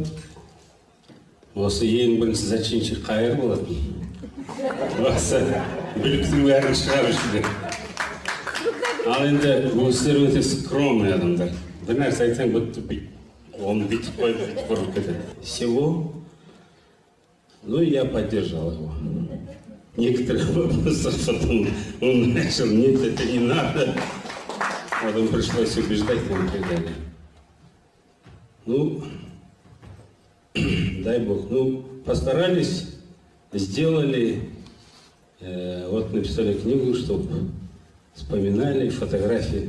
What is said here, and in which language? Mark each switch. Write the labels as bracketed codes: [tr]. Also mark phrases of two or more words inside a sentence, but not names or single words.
[kk] Осы ең бірінші зачинщик қайыр болатын. Осы бүліктің бәрін шығарушыды. Ал енді өздері өте скромный адамдар. Бір нәрсе айтсаң бітті, оны бүйтіп қойып, бүйтіп бұрып кетеді. [ru] Всего, ну я поддержал его. Некоторые вопросы потом он начал, нет, это не надо. Потом пришлось убеждать его и так далее. Ну, дай Бог, ну, постарались, сделали, вот написали книгу, чтобы вспоминали фотографии.